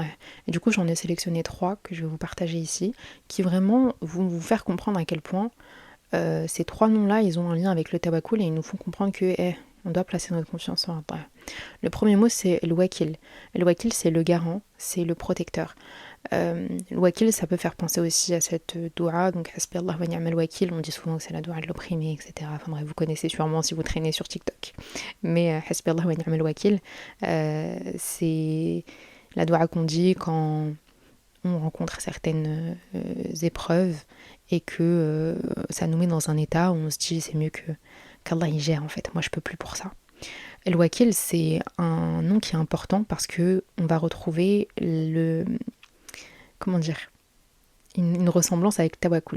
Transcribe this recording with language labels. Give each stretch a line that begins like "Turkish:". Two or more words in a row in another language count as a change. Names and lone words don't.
French: Et du coup, j'en ai sélectionné 3 que je vais vous partager ici, qui vraiment vont vous faire comprendre à quel point ces 3 noms-là, ils ont un lien avec le tawakkul et ils nous font comprendre que, On doit placer notre confiance en Allah. Le premier mot, c'est le wakil. Le wakil, c'est le garant, c'est le protecteur. Le wakil, ça peut faire penser aussi à cette doua, donc
Arabic: حسبي الله ونعم الوكيل,
French: on dit souvent que c'est la doua de l'opprimé, etc. Enfin bref, vous connaissez sûrement si vous traînez sur TikTok. Mais
Arabic: حسبي الله ونعم الوكيل,
French: c'est la doua qu'on dit quand on rencontre certaines épreuves et que ça nous met dans un état où on se dit c'est mieux qu'Allah y gère en fait, moi je peux plus pour ça. El Wakil, c'est un nom qui est important parce que on va retrouver comment dire, une ressemblance avec Tawakkul.